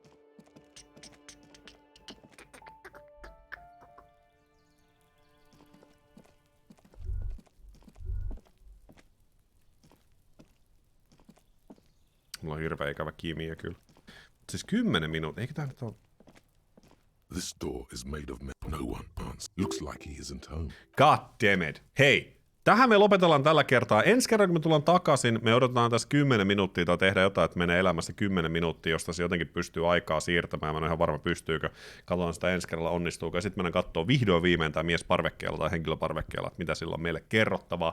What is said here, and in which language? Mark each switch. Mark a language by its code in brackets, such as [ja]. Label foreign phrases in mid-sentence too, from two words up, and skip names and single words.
[fi] Mulla on hirveä ikävä kimiä kyllä. Siis 10 minuuttia, eikö tää nyt ole? [en] This door is made of metal. No one answers. Looks like he isn't home. God damn it. [fi] Hei, tähän me lopetellaan tällä kertaa. Ensi kerran kun me tullaan takaisin, me odotetaan tässä 10 minuuttia tai tehdä jotain, että menee elämässä 10 minuuttia, josta se jotenkin pystyy aikaa siirtämään. Mä en ole ihan varma pystyykö. Katsotaan sitä ensi kerralla onnistuuko. Ja sitten mennään katsoa vihdoin viimein tämä mies parvekkeella tai henkilöparvekkeella, että mitä sillä on meille kerrottavaa.